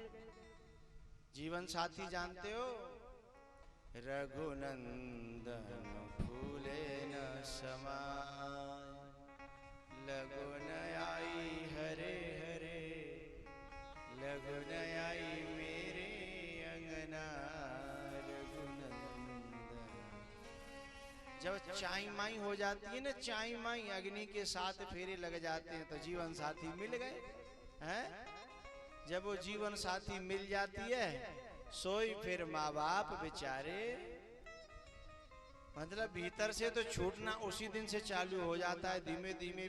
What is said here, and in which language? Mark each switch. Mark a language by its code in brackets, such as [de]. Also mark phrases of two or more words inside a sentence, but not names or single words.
[hi] जीवन साथी जानते हो? रघुनंदन फूले न समाय, लगुन आई हरे हरे, लगुन आई मेरे अंगना रघुनंदन। जब चाई माई हो जाती है ना, चाई माई अग्नि के साथ फेरे लग जाते हैं, तो जीवन साथी मिल गए हैं। जब वो जीवन साथी मिल जाती है, सोई फिर माँ बाप बेचारे, मतलब भीतर से तो छूटना उसी दिन से चालू हो जाता है धीमे धीमे।